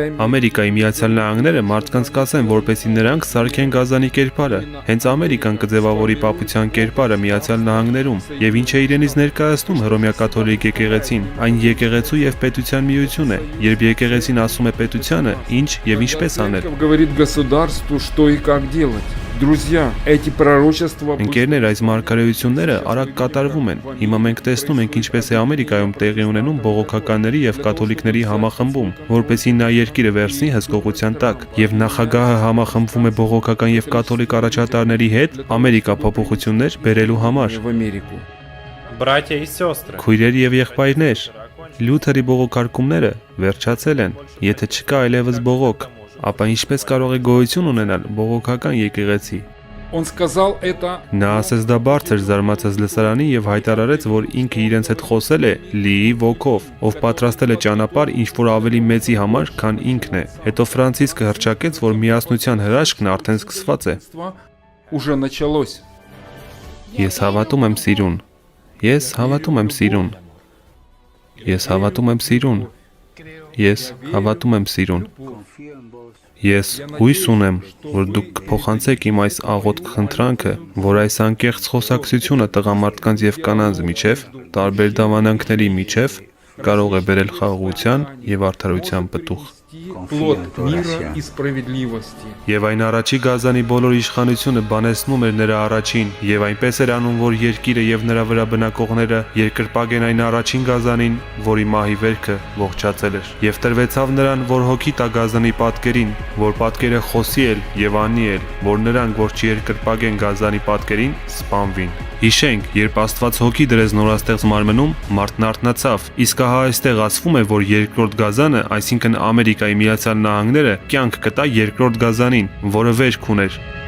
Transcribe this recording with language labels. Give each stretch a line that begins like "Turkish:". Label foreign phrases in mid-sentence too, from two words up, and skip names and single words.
Armenian: Ամերիկայի Միացյալ Նահանգները մարդկանց կասեն, որպեսզի նրանք սարքեն գազանի կերպարը, հենց Ամերիկան կձևավորի պապության կերպարը Միացյալ Նահանգներում, եւ ինչ է իրենից ներկայացնում հռոմեակաթոլիկ եկեղեցին, այն եկեղեցու եւ պետության միություն է, երբ եկեղեցին ասում է պետությանը, ինչ եւ ինչպես անել։
Russian: говорит государству, что и как делать. Друзья, эти пророчества...
Armenian: Ընկերներ, այս մարգարեությունները արագ կատարվում են։ Հիմա մենք տեսնում ենք ինչպես է Ամերիկայում տեղի ունենում բողոքականների եւ կաթոլիկների համախմբում, որպեսզի նա երկիրը վերցնի հսկողության տակ, եւ նախագահը համախմբվում է բողոքական եւ կաթոլիկ առաջատարների հետ Ամերիկա փոփոխություններ բերելու համար։
Russian: Братья и сестры.
Armenian: Քույրեր եւ եղբայրներ, Լյութերի բողոքարկումները վերջացել են, եթե չկա այլևս բողոք, ապա ինչպես կարող է գոյություն ունենալ բողոքական եկեղեցի։
Russian: Он сказал это
Armenian: Նա ասեց դա բարձր զարմացած լսարանին եւ հայտարարեց, որ ինքը իրենց հետ խոսել է լիի ոգով, ով պատրաստել է ճանապարհ ինչ որ ավելի մեծի համար, քան ինքն է։ Հետո Ֆրանցիսկը հռչակեց, որ միասնության հրաշքն արդեն սկսված է։
Russian: уже началось.
Armenian: Ես հավատում եմ սիրուն։ Ես հավատում եմ սիրուն։ Ես հավատում եմ սիրուն։ Ես հավատում եմ սիրուն։ Ես հույս ունեմ, որ դուք կփոխանցեք իմ այս աղոթք խնդրանքը, որ այս անկեղծ խոսակցությունը տղամարդկանց եւ կանանց միջև, տարբեր դավանանքների միջև կարող է բերել խաղաղության եւ արդարության պտուղ։
Russian: Плод мира и справедливости.
Armenian: Եվ այն առաջի Գազանի բոլոր իշխանությունը բանեցնում էր նրա առաջին, եւ այնպես էր անում, որ երկիրը եւ նրա վրա բնակողները երկրպագեն այն առաջին Գազանին, որի մահի վերքը ողջացել էր։ Եվ տրվեցավ նրան, որ հոգի տա Գազանի պատկերին, որ պատկերը խոսի էլ եւ անի էլ, որ նրանք, որ չերկրպագեն Գազանի պատկերին, սպանվին։ Հիշենք, երբ Աստված հոգի դրեց նորաստեղծ մարմնում, մարդն արթնացավ։ Իսկ ահա այստեղ ասվում է, որ երկրորդ Գազանը, այսինքն Ամերիկայի Միացյալ Նահանգները, կյանք կտա երկրորդ Գազանին, որը վերք ուներ։